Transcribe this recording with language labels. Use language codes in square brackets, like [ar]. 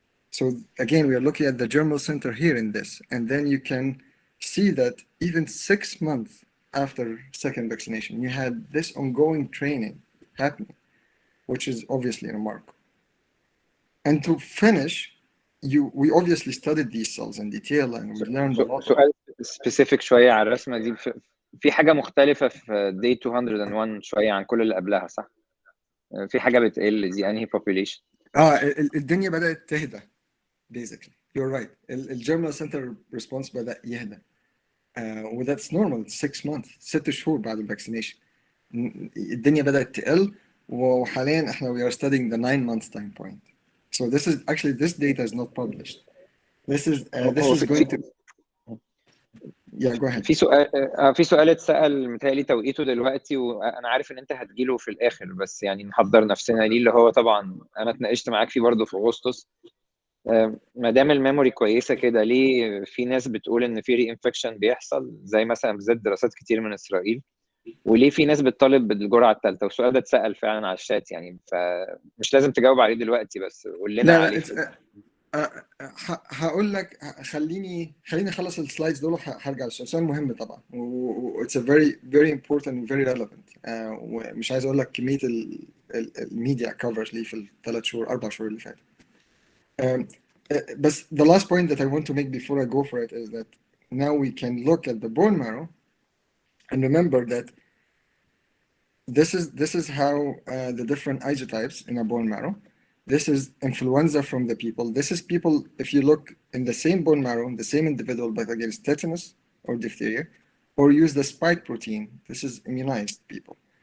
[en] So again, we are looking at the germinal center here in this, and then you can see that even 6 months after second vaccination, you had this ongoing training happening, which is obviously remarkable. And to finish, we obviously studied these cells in detail, and we learned a lot. [ar] سؤال specific شوية على الرسمة دي، في حاجة مختلفة في day 201 شوية عن كل اللي قبلها، صح؟ في حاجة بتقل، دي أنهي population؟ الدنيا بدأت تهدى. [en] Basically, you're right. [ar] الجيرمال سنتر response بدأ يهدى. [en] وذاتس normal. 6 months، [ar] 6 شهور بعد الفاكسينيشن. الدنيا بدأت تقل، وحاليا احنا [en] we are studying the 9 months time point. So this is actually, this data is not published. this is [ar] هو [en] going to go ahead. [ar] في سؤال اتسأل متهيألي توقيته دلوقتي، وانا عارف ان انت هتجيله في الاخر، بس يعني نحضر نفسنا ليه، اللي هو طبعا انا اتناقشت معاك فيه برضه في اغسطس. ما دام الميموري كويسه كده، ليه في ناس بتقول ان في ري انفكشن بيحصل زي مثلا بالذات دراسات كتير من اسرائيل، وليه في ناس بتطالب بالجرعه الثالثه؟ والسؤال ده اتسأل فعلا على الشات يعني، فمش لازم تجاوب عليه دلوقتي، بس قول لنا لا عليه. هقول لك، خليني اخلص السلايدز دول وهرجع للسؤال. سؤال مهم طبعا، [en] it's a very very important and very relevant. [ar] ومش عايز اقول لك كميه الميديا كفرج ليه في الثلاث شهور 4 شهور اللي فاتوا. [en] بس the last point that I want to make before I go for it is that now we can look at the bone marrow and remember that this is how the different isotypes in a bone marrow. This is influenza from the people. This is people, if you look in the same bone marrow, the same individual, but against tetanus or diphtheria, or use the spike protein, this is immunized people.